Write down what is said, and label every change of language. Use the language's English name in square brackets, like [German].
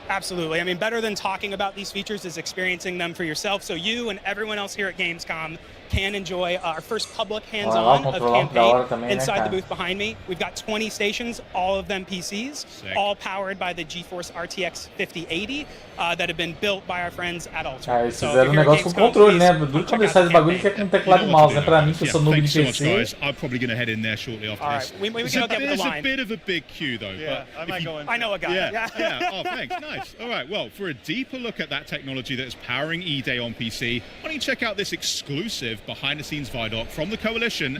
[English] Absolutely. I mean, better than talking about these features is experiencing them for yourself. So you and everyone else here at Gamescom can enjoy our first public hands-on of campaign inside the booth behind me. We've got 20 stations, all of them PCs, all powered by the GeForce RTX 5080 that have been built by our friends at Alter. [Portuguese] Eles fizeram um negócio com controle, né? Duro quando eles fazem bagulho que é com teclado e mouse, né? Pra mim, que eu sou noob de PC. [English] I'm probably going to head in there shortly after this. We can get with the line. There's a bit of a big queue though. Yeah, I might go in. I know a guy. Yeah. Oh, thanks. Nice. All right. Well, for a deeper look at that technology that is powering E-Day on PC, why don't you check out this exclusive behind-the-scenes ViDoc from the Coalition.